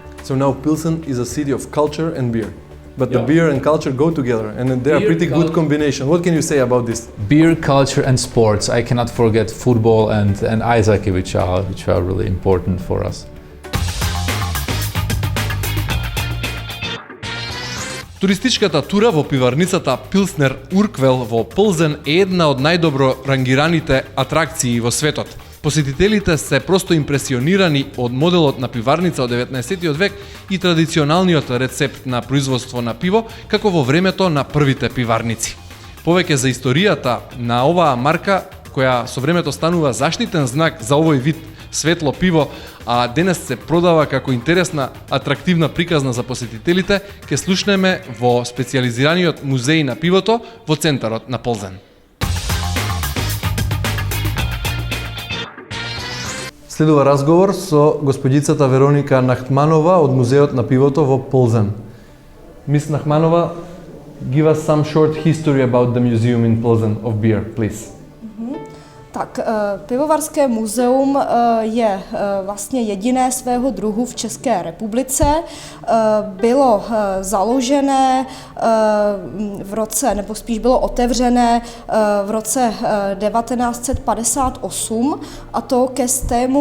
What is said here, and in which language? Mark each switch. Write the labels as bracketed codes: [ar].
[en] So now Pilsen is a city of culture and beer. But the beer and culture go together, and they are pretty good combination. What can you say about this? Beer, culture and sports. I cannot forget football and ice hockey, which are really important for us. [mk] Туристичката тура во пиварницата Пилснер Урквел во Плзен е една од најдобро рангираните атракции во светот. Посетителите се просто импресионирани од моделот на пиварница од 19 век и традиционалниот рецепт на производство на пиво, како во времето на првите пиварници. Повеќе за историјата на оваа марка, која со времето станува заштитен знак за овој вид светло пиво, а денес се продава како интересна, атрактивна приказна за посетителите, ќе слушнеме во специјализираниот музеј на пивото во центарот на Плзен. Следува разговор со господицата Вероника Нахманова од Музеот на пивото во Плзен. [en] Miss Нахманова, give us some short history about the museum in Plzen of beer, please. [cs] Tak, Pivovarské muzeum je vlastně jediné svého druhu v České republice. Bylo založené v roce, nebo spíš bylo otevřené v roce 1958, a to ke 100.